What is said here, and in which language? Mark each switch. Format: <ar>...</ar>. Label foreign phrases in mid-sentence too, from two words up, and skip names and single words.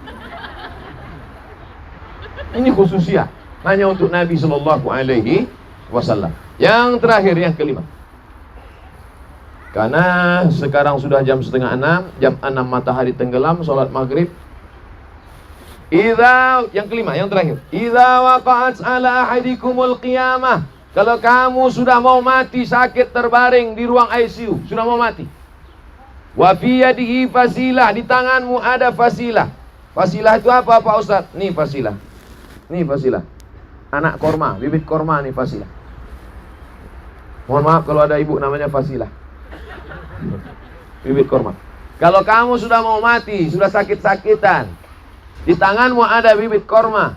<id>Ini khususnya hanya untuk Nabi SAW. Yang terakhir, yang kelima. Karena sekarang sudah jam 5:30, jam 6 matahari tenggelam, sholat maghrib. Yang kelima, yang terakhir.</id> <ar>إذا وقعت على أحدكم القيامة.</ar> <id>Kalau kamu sudah mau mati, sakit terbaring di ruang ICU, sudah mau mati.</id> <ar>وفي يده فسيلة,</ar> <id>di tanganmu ada fasilah. Fasilah itu apa Pak Ustaz? Nih fasilah. Nih fasilah. Anak korma, bibit korma nih fasilah. Mohon maaf kalau ada ibu namanya fasilah. Bibit korma. Kalau kamu sudah mau mati, sudah sakit-sakitan, di tanganmu ada bibit korma.</id>